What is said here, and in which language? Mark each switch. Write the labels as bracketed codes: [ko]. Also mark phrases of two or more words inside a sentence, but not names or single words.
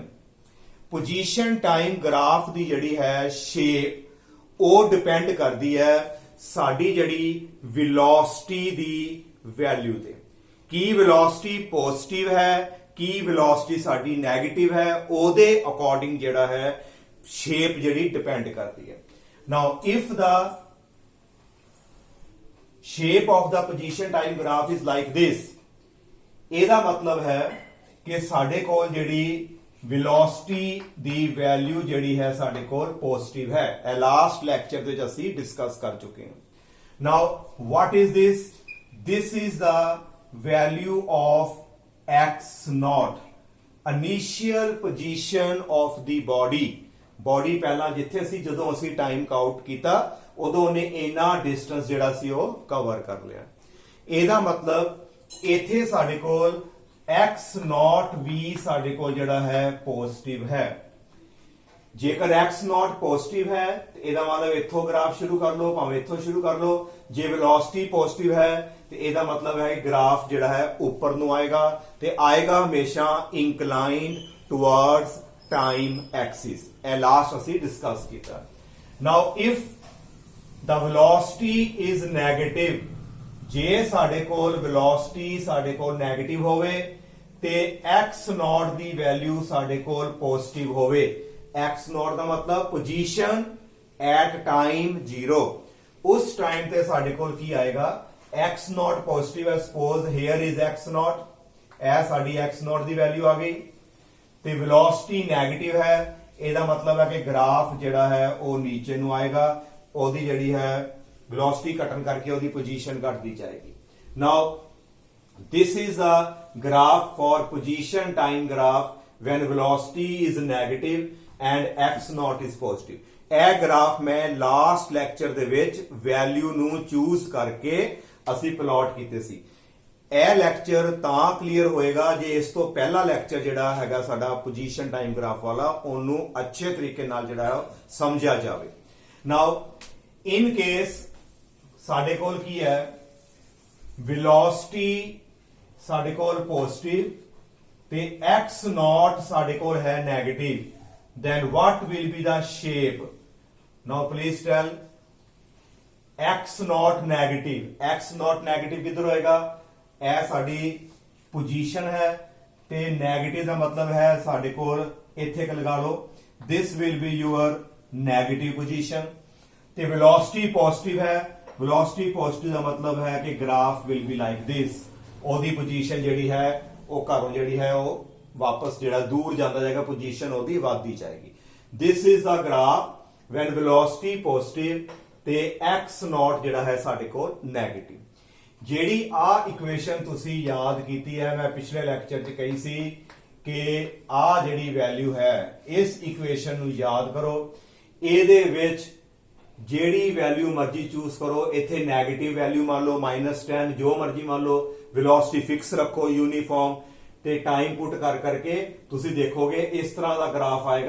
[en] position time graph [pa] ਦੀ ਜਿਹੜੀ ਹੈ ਸ਼ੇਪ ਉਹ ਡਿਪੈਂਡ ਕਰਦੀ ਹੈ ਸਾਡੀ ਜਿਹੜੀ ਵੈਲੋਸਿਟੀ ਦੀ ਵੈਲਿਊ ਤੇ। ਕੀ ਵੈਲੋਸਿਟੀ ਪੋਜ਼ਿਟਿਵ ਹੈ, ਕੀ ਵੈਲੋਸਿਟੀ ਸਾਡੀ ਨੈਗੇਟਿਵ ਹੈ, ਉਹਦੇ ਅਕੋਰਡਿੰਗ ਜਿਹੜਾ ਹੈ shape ਜਿਹੜੀ depend ਕਰਦੀ ਹੈ। [en] Now if the shape of the position time graph is like this, [pa] ਇਹਦਾ ਮਤਲਬ ਹੈ ਕਿ ਸਾਡੇ ਕੋਲ ਜਿਹੜੀ velocity ਦੀ value ਜਿਹੜੀ ਹੈ ਸਾਡੇ ਕੋਲ positive ਹੈ। ਇਹ [en] last lecture [pa] ਦੇ ਵਿੱਚ ਅਸੀਂ ਡਿਸਕਸ ਕਰ ਚੁੱਕੇ ਹਾਂ। [en] Now what is this? This is the value of x naught, initial position of the body। [pa] ਬੋਡੀ ਪਹਿਲਾਂ ਜਿੱਥੇ ਸੀ ਜਦੋਂ ਅਸੀਂ ਟਾਈਮ ਕਾਊਂਟ ਕੀਤਾ ਉਦੋਂ ਉਹਨੇ ਇੰਨਾ ਡਿਸਟੈਂਸ ਜਿਹੜਾ ਸੀ ਉਹ ਕਵਰ ਕਰ ਲਿਆ। ਇਹਦਾ ਮਤਲਬ ਇੱਥੇ ਸਾਡੇ ਕੋਲ x0 ਵੀ ਸਾਡੇ ਕੋਲ ਜਿਹੜਾ ਹੈ ਪੋਜ਼ਿਟਿਵ ਹੈ। ਜੇਕਰ x0 ਪੋਜ਼ਿਟਿਵ ਹੈ ਤੇ ਇਹਦਾ ਮਤਲਬ ਇੱਥੋਂ ਗ੍ਰਾਫ ਸ਼ੁਰੂ ਕਰ ਲਓ, ਭਾਵੇਂ ਇੱਥੋਂ ਸ਼ੁਰੂ ਕਰ ਲਓ। ਜੇ ਵੈਲੋਸਿਟੀ ਪੋਜ਼ਿਟਿਵ ਹੈ ਤੇ ਇਹਦਾ ਮਤਲਬ ਹੈ ਗ੍ਰਾਫ ਜਿਹੜਾ ਹੈ ਉੱਪਰ ਨੂੰ ਆਏਗਾ ਤੇ ਆਏਗਾ ਹਮੇਸ਼ਾ [en] inclined towards time axis. [pa] ਇਹ ਲਾਸਟ ਅਸੀਂ ਡਿਸਕਸ ਕੀਤਾ। [en] Now if the velocity is negative, [pa] ਜੇ ਸਾਡੇ ਕੋਲ velocity ਸਾਡੇ ਕੋਲ ਨੈਗੇਟਿਵ ਹੋਵੇ ਤੇ x0 ਦੀ ਵੈਲਿਊ ਸਾਡੇ ਕੋਲ ਪੋਜ਼ਿਟਿਵ ਹੋਵੇ। x0 ਦਾ ਮਤਲਬ [en] position at time 0. [pa] ਉਸ ਟਾਈਮ ਤੇ ਸਾਡੇ ਕੋਲ ਕੀ ਆਏਗਾ, x0 ਪੋਜ਼ਿਟਿਵ ਹੈ। [en] suppose here is x0, [pa] ਇਹ ਸਾਡੀ x0 ਦੀ ਵੈਲਿਊ ਆ ਗਈ ਤੇ ਵੈਲੋਸਿਟੀ ਨੈਗੇਟਿਵ ਹੈ। ਇਹਦਾ ਮਤਲਬ ਹੈ ਕਿ ਗ੍ਰਾਫ ਜਿਹੜਾ ਹੈ ਉਹ ਨੀਚੇ ਨੂੰ ਆਏਗਾ, ਉਹਦੀ ਜਿਹੜੀ ਹੈ ਵੈਲੋਸਿਟੀ ਘਟਣ ਕਰਕੇ ਉਹਦੀ ਪੋਜੀਸ਼ਨ ਘਟਦੀ ਜਾਏਗੀ। [en] ਨਾਓ this is a graph for position time graph when velocity is negative and x0 is positive। [pa] ਇਹ ਗ੍ਰਾਫ ਮੈਂ ਲਾਸਟ ਲੈਕਚਰ ਦੇ ਵਿੱਚ ਵੈਲਿਊ ਨੂੰ ਚੂਜ਼ ਕਰਕੇ ਅਸੀਂ ਪਲਾਟ ਕੀਤੇ ਸੀ। ਇਹ ਲੈਕਚਰ ਤਾਂ ਕਲੀਅਰ ਹੋਏਗਾ ਜੇ ਇਸ ਤੋਂ ਪਹਿਲਾ ਲੈਕਚਰ ਜਿਹੜਾ ਹੈਗਾ ਸਾਡਾ [en] position time graph [pa] ਵਾਲਾ ਉਹਨੂੰ ਅੱਛੇ ਤਰੀਕੇ ਨਾਲ ਜਿਹੜਾ ਸਮਝਿਆ ਜਾਵੇ। [en] now in case [pa] ਸਾਡੇ ਕੋਲ ਕੀ ਹੈ, ਵੈਲੋਸਿਟੀ ਸਾਡੇ ਕੋਲ ਪੋਜ਼ਿਟਿਵ ਤੇ x0 ਸਾਡੇ ਕੋਲ ਹੈ ਨੈਗੇਟਿਵ, [en] then what will be the shape? Now please tell। [pa] x0 ਨੈਗੇਟਿਵ, x0 ਨੈਗੇਟਿਵ ਕਿੱਧਰ ਹੋਏਗਾ, ਇਹ ਸਾਡੀ ਪੋਜੀਸ਼ਨ ਹੈ ਤੇ ਨੈਗੇਟਿਵ ਦਾ ਮਤਲਬ ਹੈ ਸਾਡੇ ਕੋਲ ਇੱਥੇ ਕ ਲਗਾ ਲਓ, [en] this will be your negative position। [pa] ਤੇ ਵੈਲੋਸਿਟੀ ਪੋਜ਼ਿਟਿਵ ਹੈ, ਵੈਲੋਸਿਟੀ ਪੋਜ਼ਿਟਿਵ ਦਾ ਮਤਲਬ ਹੈ ਕਿ [en] graph will be like this. [pa] ਉਹਦੀ ਪੋਜੀਸ਼ਨ ਜਿਹੜੀ ਹੈ ਉਹ ਘਰੋਂ ਜਿਹੜੀ ਹੈ ਉਹ ਵਾਪਸ ਜਿਹੜਾ ਦੂਰ ਜਾਂਦਾ ਜਾਏਗਾ, ਪੋਜੀਸ਼ਨ ਉਹਦੀ ਵੱਧਦੀ ਜਾਏਗੀ। [en] this is the graph when velocity positive [pa] ਤੇ x0 ਜਿਹੜਾ ਹੈ ਸਾਡੇ ਕੋਲ ਨੈਗੇਟਿਵ। ਜਿਹੜੀ ਆ ਇਕੁਏਸ਼ਨ ਤੁਸੀਂ ਯਾਦ ਕੀਤੀ ਹੈ, ਮੈਂ ਪਿਛਲੇ ਲੈਕਚਰ 'ਚ ਕਹੀ ਸੀ ਕਿ ਆ ਜਿਹੜੀ ਵੈਲਿਊ ਹੈ ਇਸ ਇਕੁਏਸ਼ਨ ਨੂੰ ਯਾਦ ਕਰੋ। ਇਹਦੇ ਵਿੱਚ ਜਿਹੜੀ ਵੈਲਿਊ ਮਰਜ਼ੀ ਚੂਜ਼ ਕਰੋ, ਇੱਥੇ ਨੈਗੇਟਿਵ ਵੈਲਿਊ ਮੰਨ ਲਓ -10, ਜੋ ਮਰਜ਼ੀ ਮੰਨ ਲਓ, ਵੈਲੋਸਿਟੀ ਫਿਕਸ ਰੱਖੋ ਯੂਨੀਫਾਰਮ ਤੇ [en] time put [pa] ਕਰ ਕਰਕੇ ਤੁਸੀਂ ਦੇਖੋਗੇ ਇਸ ਤਰ੍ਹਾਂ ਦਾ ਗ੍ਰਾਫ ਆਏਗਾ।